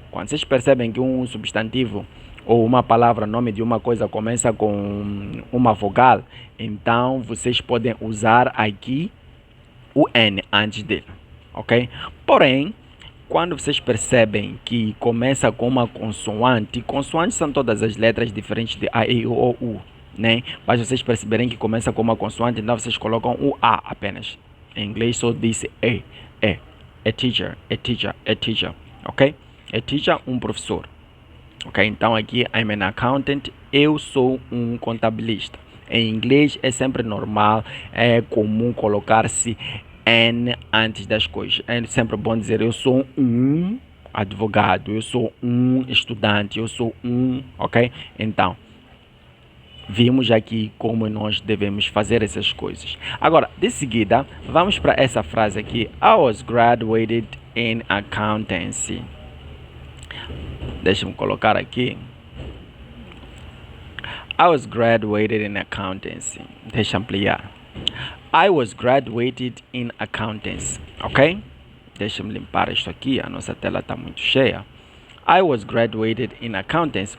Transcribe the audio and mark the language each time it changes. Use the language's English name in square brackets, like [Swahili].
[Portuguese] Quando vocês percebem que um substantivo ou uma palavra, nome de uma coisa, começa com uma vogal, então vocês podem usar aqui o N antes dele, ok? Porém, quando vocês percebem que começa com uma consoante, consoantes são todas as letras diferentes de A, E, O, U, né? Mas vocês perceberem que começa com uma consoante, então vocês colocam o A apenas. Em inglês só diz E. [English] A teacher, a teacher, a teacher, ok? A teacher, [Portuguese] um professor. Ok, então aqui [English] I'm an accountant, [Portuguese] eu sou um contabilista. Em inglês é sempre normal, é comum colocar-se N antes das coisas. É sempre bom dizer eu sou um advogado, eu sou um estudante, eu sou um, ok? Então, vimos aqui como nós devemos fazer essas coisas. Agora, de seguida, vamos para essa frase aqui. [English] I was graduated in accountancy. [Portuguese] Deixa-me colocar aqui. [English] I was graduated in accountancy. [Portuguese] Deixa eu ampliar. [English] I was graduated in accountancy. Ok? [Portuguese] Deixa-me limpar isto aqui. A nossa tela está muito cheia. [English] I was graduated in accountancy.